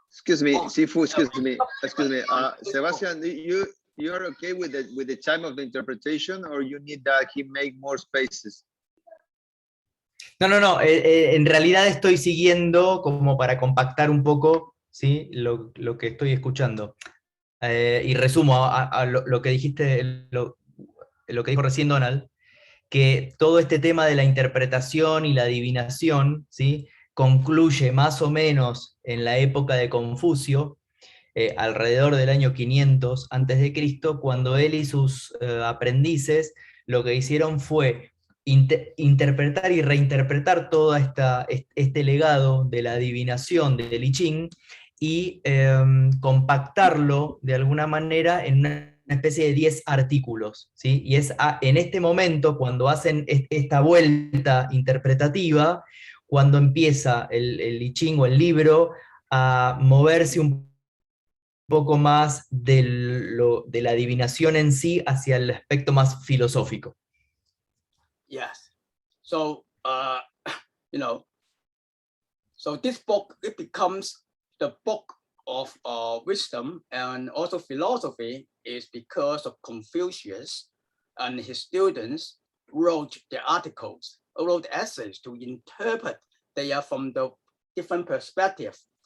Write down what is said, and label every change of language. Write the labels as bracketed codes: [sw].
[en] Excuse me, Sifu, excuse me. Sebastian, you're okay with the time of the interpretation, or you need that he make more spaces? [es] No, en realidad estoy siguiendo como para compactar un poco, ¿sí? lo que estoy escuchando. Y resumo a lo que dijiste, lo que dijo recién Donald, que todo este tema de la interpretación y la adivinación, ¿sí? Concluye más o menos en la época de Confucio, alrededor del año 500 a.C., cuando él y sus aprendices lo que hicieron fue interpretar y reinterpretar todo este legado de la adivinación del I Ching y compactarlo de alguna manera en una especie de 10 artículos, ¿sí? Y es en este momento, cuando hacen esta vuelta interpretativa, cuando empieza el I Ching o el libro a moverse un poco más de la adivinación en sí hacia el aspecto más filosófico. [en] Yes. So, you know, so this book, it becomes the book of wisdom and also philosophy, is because of Confucius and his students wrote the articles, wrote essays to interpret they are from the different perspective.